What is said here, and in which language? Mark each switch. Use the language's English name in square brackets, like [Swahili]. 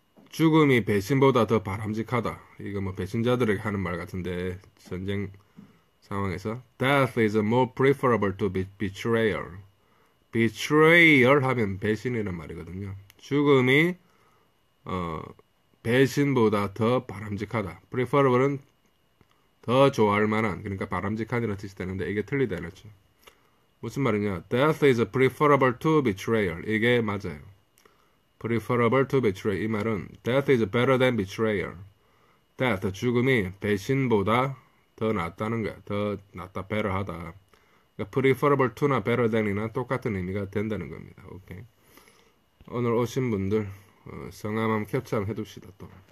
[Korean] 죽음이 배신보다 더 바람직하다. 이거 뭐 배신자들에게 하는 말 같은데 전쟁 상황에서 [English] Death is more preferable to betrayal. [Korean] betrayal 하면 배신이란 말이거든요. 죽음이 배신보다 더 바람직하다. preferable은 더 좋아할 만한, 그러니까 바람직한이라는 뜻이 되는데 이게 틀리다 이랬죠. 무슨 말이냐? [English] Death is preferable to betrayal. [Korean] 이게 맞아요. [English] preferable to betray. [Korean] 이 말은 [English] death is better than betrayal. [Korean] death, 죽음이 배신보다 더 낫다는 거야. 더 낫다, better하다. 그러니까 preferable to나 better than이나 똑같은 의미가 된다는 겁니다. 오케이. 오늘 오신 분들 성함 한번 캡처 한번 해둡시다. 또.